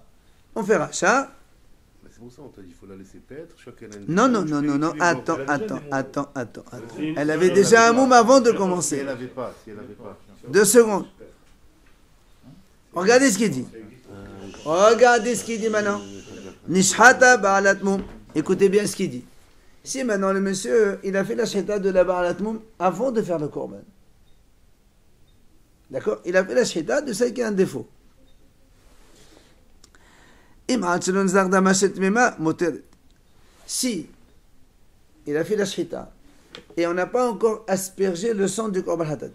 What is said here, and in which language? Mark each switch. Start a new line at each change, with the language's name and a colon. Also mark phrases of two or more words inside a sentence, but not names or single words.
French: On fait rachat. C'est pour ça qu'on t'a dit qu'il faut la laisser paître. Non. Attends. Elle avait déjà un moum avant de commencer. Si elle n'avait pas. 2 secondes. Regardez ce qu'il dit. Regardez ce qu'il dit maintenant.
Hebrew: נשחטה בעלת מום.
French: Écoutez bien ce qu'il dit. Si maintenant le monsieur, il a fait la shita de la
Hebrew: בעלת מום
French: avant de faire le korban. D'accord? Il a fait la shita de celle qui a un défaut. Si il a fait la shita et on n'a pas encore aspergé le sang du
Hebrew: קרבן חטאת.